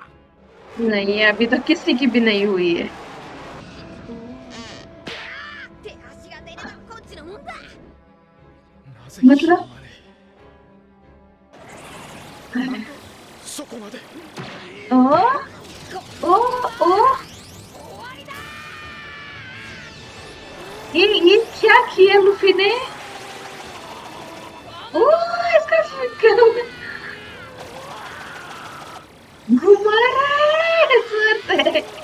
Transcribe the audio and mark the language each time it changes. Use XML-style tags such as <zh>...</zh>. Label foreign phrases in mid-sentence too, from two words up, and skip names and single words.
<hi>नहीं अभी तो किसी की भी नहीं हुई है।</hi> <ja>手足が出ればこっちのもんだ。</ja> <hi>मतलब</hi> <ja>そこまで。</ja> <hi>ओ ओ ओ ये क्या किया लूफी ने? ओह इसका घुमा रहा है सर पे।</hi>